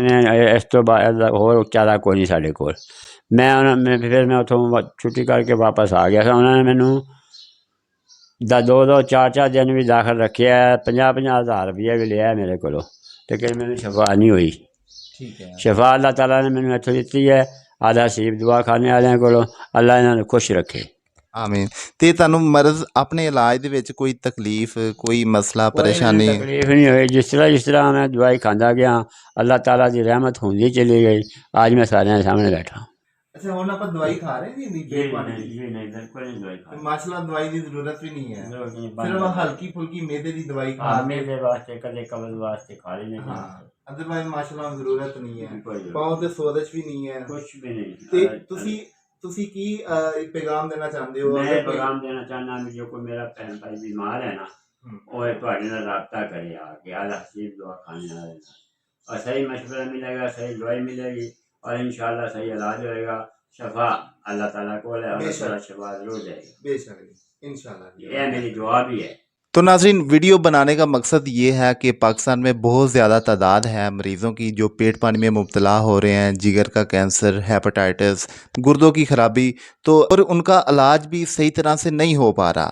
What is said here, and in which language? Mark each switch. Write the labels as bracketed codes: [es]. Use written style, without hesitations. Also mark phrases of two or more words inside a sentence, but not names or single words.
[pa] ਨੇ, ਇਸ ਤੋਂ ਬਾਅਦ ਹੋਰ ਚਾਰਾ ਕੋਈ ਨਹੀਂ ਸਾਡੇ ਕੋਲ। ਫਿਰ ਮੈਂ ਉੱਥੋਂ ਛੁੱਟੀ ਕਰਕੇ ਵਾਪਸ ਆ ਗਿਆ ਸੀ। ਉਹਨਾਂ ਨੇ ਮੈਨੂੰ 2-2 4-4 ਦਿਨ ਵੀ ਦਾਖਲ ਰੱਖਿਆ, 50-50 ਹਜ਼ਾਰ ਰੁਪਈਆ ਵੀ ਲਿਆ ਮੇਰੇ ਕੋਲੋਂ, ਲੇਕਿਨ ਮੈਨੂੰ ਸ਼ਫਾ ਨਹੀਂ ਹੋਈ। ਠੀਕ ਹੈ। ਸ਼ਫਾ اللہ تعالیٰ نے ਮੈਨੂੰ ਇੱਥੋਂ ਦਿੱਤੀ ਹੈ, الحسیب ਦਵਾਖਾਨੇ ਵਾਲਿਆਂ ਕੋਲੋਂ। ਅੱਲਾ ਇਹਨਾਂ ਨੂੰ ਖੁਸ਼ ਰੱਖੇ। ਆਮੀਨ। ਅਤੇ ਤੁਹਾਨੂੰ ਮਰਜ਼ ਆਪਣੇ ਇਲਾਜ ਦੇ ਵਿੱਚ ਕੋਈ ਤਕਲੀਫ, ਕੋਈ ਮਸਲਾ, ਪਰੇਸ਼ਾਨੀ? ਕੋਈ ਤਕਲੀਫ ਨਹੀਂ ਹੋਈ। ਜਿਸ ਤਰ੍ਹਾਂ ਮੈਂ ਦਵਾਈ ਖਾਂਦਾ ਗਿਆ, اللہ تعالیٰ ਦੀ ਰਹਿਮਤ ਹੁੰਦੀ ਚਲੀ ਗਈ। ਅੱਜ ਮੈਂ ਸਾਰਿਆਂ ਦੇ ਸਾਹਮਣੇ ਬੈਠਾ। ਅੱਛਾ, ਹੁਣ ਆਪਾਂ ਦਵਾਈ ਖਾ ਰਹੇ ਜੀ? ਨਹੀਂ, ਬਿਲਕੁਲ ਨਹੀਂ ਦਵਾਈ ਖਾ ਰਹੇ। ਮਾਸ਼ਾਅੱਲਾ, ਦਵਾਈ ਦੀ ਜ਼ਰੂਰਤ ਵੀ ਨਹੀਂ ਹੈ, ਸਿਰਫ ਹਲਕੀ ਫੁਲਕੀ ਮਿਹਦੇ ਦੀ ਦਵਾਈ ਖਾ میرے واسطے کدے قبض واسطے کھا لینے ਹਾਂ। ਅਦਰਵਾਈਜ਼ ਮਾਸ਼ਾਅੱਲਾ ਜ਼ਰੂਰਤ ਨਹੀਂ ਹੈ، ਪਾਉ ਤੇ ਸੋਜ਼ਸ਼ ਵੀ ਨਹੀਂ ਹੈ [ur] کچھ بھی نہیں۔ [pa] ਤੇ ਤੁਸੀਂ ਕੀ ਪੈਗਾਮ ਦੇਣਾ ਚਾਹੁੰਦੇ ਹੋ؟ [ur] میں پیغام دینا چاہنا کہ جو کوئی میرا بہن بھائی بیمار ہے نا، وہ [pa] ਤੁਹਾਡੇ ਨਾਲ [ur] رابطہ کرے آ کے الحسیب دواخانے والے، اور صحیح مشورہ ملے گا، صحیح دوائی ملے گی اور انشاءاللہ صحیح علاج ہوئے گا. شفا اللہ تعالیٰ کو ہے، اللہ تعالیٰ شفا ضرور دے گا. بے شک انشاءاللہ. یہ میری دعا بھی ہے. تو ناظرین ویڈیو بنانے کا مقصد یہ ہے کہ پاکستان میں بہت زیادہ تعداد ہے مریضوں کی جو پیٹ پانی میں مبتلا ہو رہے ہیں، جگر کا کینسر، ہیپاٹائٹس، گردوں کی خرابی، تو اور ان کا علاج بھی صحیح طرح سے نہیں ہو پا رہا.